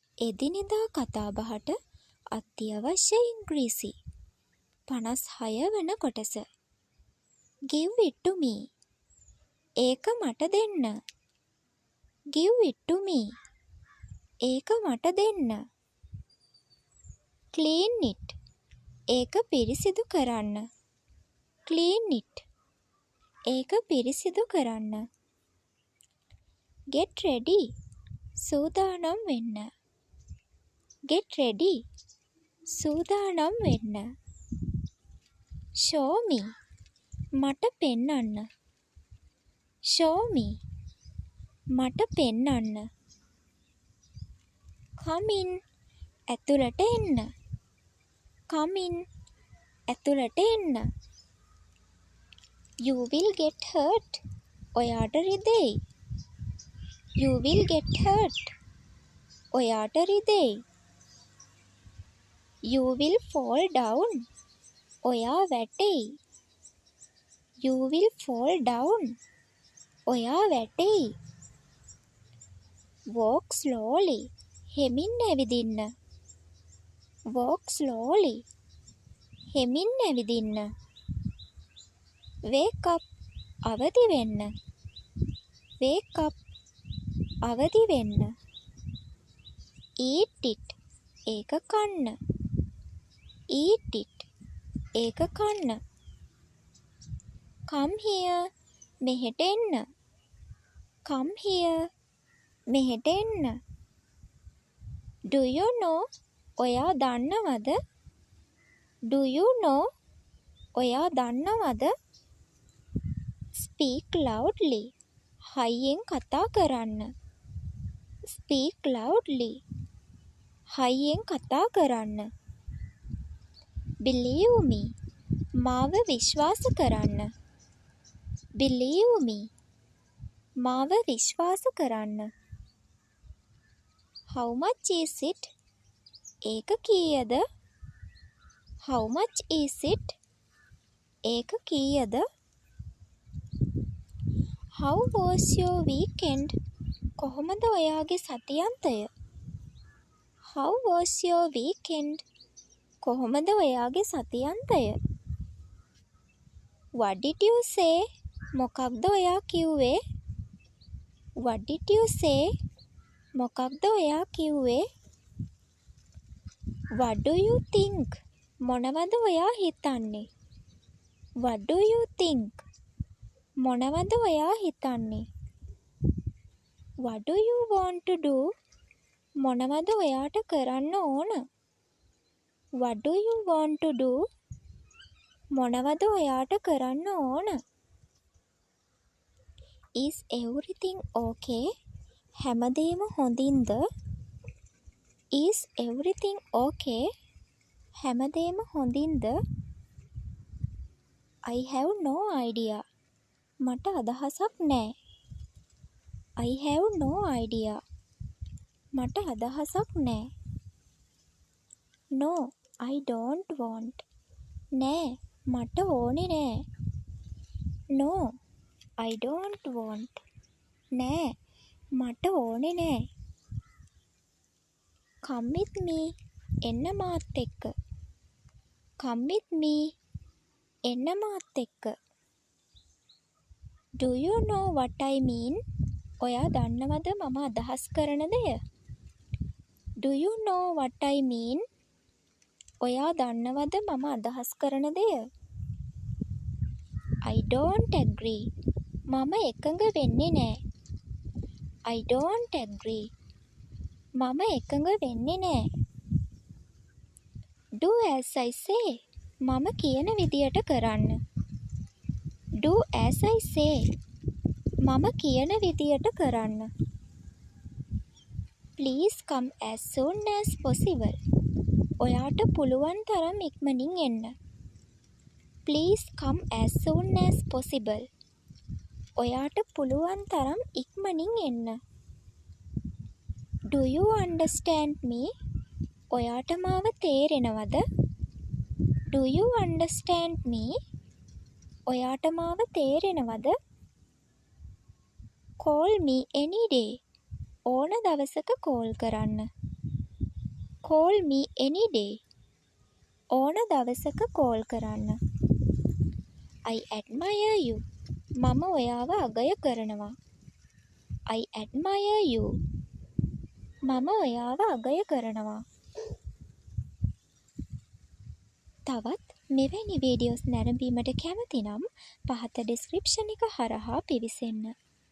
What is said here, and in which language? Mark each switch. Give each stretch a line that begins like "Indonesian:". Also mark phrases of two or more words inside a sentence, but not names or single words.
Sinhala: එදිනෙදා කතාබහට අත්‍යවශ්‍ය ඉංග්‍රීසි 56 වන කොටස.
English: Give it to me.
Sinhala: ඒක මට දෙන්න.
English: Give it to me.
Sinhala: ඒක මට දෙන්න.
English: Clean it.
Sinhala: ඒක පිරිසිදු කරන්න.
English: Clean it.
Sinhala: ඒක පිරිසිදු කරන්න.
English: Get ready.
Sinhala: සූදානම් වෙන්න.
English: Get ready.
Sinhala: සූදානම් වෙන්න.
English: Show me.
Sinhala: මට පෙන්වන්න.
English: Show me.
Sinhala: මට පෙන්වන්න.
English: Come in.
Sinhala: ඇතුළට එන්න.
English: Come in.
Sinhala: ඇතුළට එන්න.
English: You will get hurt.
Sinhala: ඔයාට රිදෙයි.
English: You will get hurt.
Sinhala: ඔයාට රිදෙයි.
English: You will fall down.
Sinhala: ඔයා වැටෙයි.
English: You will fall down.
Sinhala: ඔයා වැටෙයි.
English: Walk slowly.
Sinhala: හෙමින් ඇවිදින්න.
English: Walk slowly.
Sinhala: හෙමින් ඇවිදින්න.
English: Wake up.
Sinhala: අවදි වෙන්න.
English: Wake up.
Sinhala: අවදි වෙන්න.
English: Eat it.
Sinhala: ඒක කන්න.
English: Eat it.
Sinhala: ඒක කන්න.
English: Come here.
Sinhala: මෙහෙට එන්න.
English: Come here.
Sinhala: මෙහෙට එන්න.
English: Do you know?
Sinhala: ඔයා දන්නවද?
English: Do you know?
Sinhala: ඔයා දන්නවද?
English: Speak loudly.
Sinhala: හයියෙන් කතා කරන්න.
English: Speak loudly.
Sinhala: හයියෙන් කතා කරන්න.
English: Believe me.
Sinhala: මාව විශ්වාස කරන්න.
English: Believe me.
Sinhala: මාව විශ්වාස කරන්න.
English: How much is it?
Sinhala: ඒක කීයද?
English: How much is it?
Sinhala: ඒක කීයද?
English: How was your weekend?
Sinhala: කොහොමද ඔයාගේ සතියන්තය?
English: How was your weekend?
Sinhala: කොහොමද ඔයාගේ සතියන්තය?
English: What did you say?
Sinhala: මොකක්ද ඔයා කිව්වේ?
English: What did you say?
Sinhala: මොකක්ද ඔයා කිව්වේ?
English: What do you think?
Sinhala: මොනවද ඔයා හිතන්නේ?
English: What do you think?
Sinhala: මොනවද ඔයා හිතන්නේ?
English: What do you want to do?
Sinhala: මොනවද ඔයාට කරන්න ඕන?
English: What do you want to do?
Sinhala: මොනවද ඔයාට කරන්න ඕන?
English: Is everything okay?
Sinhala: හැමදේම හොඳින්ද?
English: Is everything okay?
Sinhala: හැමදේම හොඳින්ද?
English: I have no idea.
Sinhala: මට අදහසක් නෑ.
English: I have no idea.
Sinhala: මට අදහසක් නෑ.
English: No, I don't want.
Sinhala: නෑ, මට ඕනේ නෑ.
English: No, I don't want.
Sinhala: නෑ, මට ඕනේ නෑ.
English: Come with me.
Sinhala: එන්න මාත් එක්ක.
English: Come with me.
Sinhala: එන්න මාත් එක්ක.
English: Do you know what I mean?
Sinhala: ඔයා දන්නවද මම අදහස් කරන දෙය?
English: Do you know what I mean?
Sinhala: ඔයා දන්නවද මම අදහස් කරන දෙය?
English: I don't agree.
Sinhala: මම එකඟ වෙන්නේ නෑ.
English: I don't agree.
Sinhala: මම එකඟ වෙන්නේ නෑ.
English: Do as I say.
Sinhala: මම කියන විදියට කරන්න.
English: Do as I say.
Sinhala: මම කියන විදියට කරන්න.
English: Please come as soon as possible.
Sinhala: ඔයාට පුළුවන් තරම් ඉක්මනින් එන්න.
English: Please come as soon as possible.
Sinhala: ඔයාට පුළුවන් තරම් ඉක්මනින් එන්න.
English: Do you understand me?
Sinhala: ඔයාට මාව තේරෙනවද?
English: Do you understand me?
Sinhala: ඔයාට මාව තේරෙනවද?
English: Call me any day.
Sinhala: ඕන දවසක කෝල් කරන්න.
English: call me any day.
Sinhala: ඕන දවසක කෝල් කරන්න.
English: I admire you.
Sinhala: මම ඔයාව අගය කරනවා.
English: I admire you.
Sinhala: මම ඔයාව අගය කරනවා. තවත් මෙවැනි වීඩියෝස් නැරඹීමට කැමති නම් පහත ඩිස්ක්‍රිප්ෂන් එක හරහා පිවිසෙන්න.